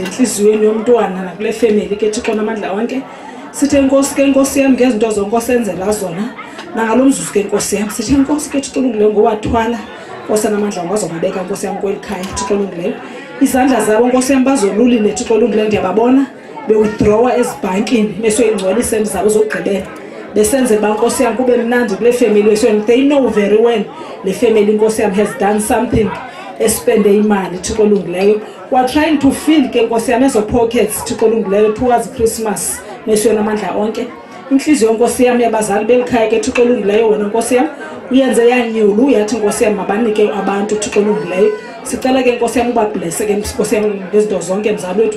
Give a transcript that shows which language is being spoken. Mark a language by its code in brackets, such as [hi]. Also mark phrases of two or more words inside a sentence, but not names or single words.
[xh] enhliziyweni yomntwana nakule family ke Thixo namandla onke sithe nkosi ke nkosi yam ngezinto zonke osenzela zona nangalomzuzu ke nkosi yam sithe nkosi ke Thixo olungileyo ngowathwala nkosi namandla ongazobabeka nkosi yam kweli khaya Thixo olungileyo izandla zabo nkosi yam bazolulile Thixo olungileyo ndiyababona bewithdrawa ezibhankini besoyingcwela isendi zabo zokugqibela besenze ba nkosi yam kube mnandi kule family [en] so they know very well [xh] le family nkosi yam [en] has done something [xh] espende imali Thixo olungileyo [en] we're trying to fill [xh] ke nkosi yam ezo pockets Thixo olungileyo [en] towards Christmas [xh] mesiyona amandla onke inhliziyo nkosi yam yabazali belikhaya ke Thixo olungileyo wena nkosi yam uyenze yanyulu uyathi Nkosi yami mabanike abantu uThixo olungileyo. Sicela ke Nkosi yami ubablesse ke Nkosi yami ngezinto zonke mzali wethu.